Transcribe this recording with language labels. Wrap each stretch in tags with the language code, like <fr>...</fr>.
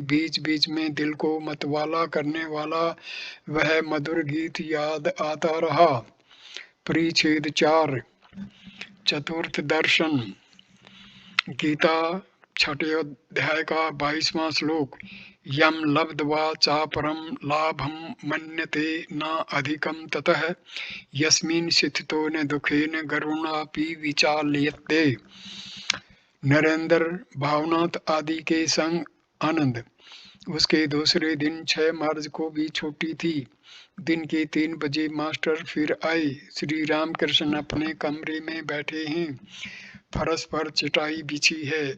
<hi>बीच बीच में दिल को मतवाला करने वाला वह मधुर गीत याद आता रहा। परिच्छेद 4, चतुर्थ दर्शन। गीता 6 अध्याय का 22वां श्लोक।</hi> <sa>यम लब्ध्वा चापरम लाभम मन्यते न अधिकम ततः यस्मिन् स्थितो न दुखेन गरुणापि विचाल्यते।</sa> <hi>नरेंद्र भावनाथ आदि के संग आनंद। उसके दूसरे दिन 6 मार्च को भी छुट्टी थी। दिन के 3 बजे मास्टर फिर आए। श्री रामकृष्ण अपने कमरे में बैठे हैं। फर्श पर चटाई बिछी है।</hi>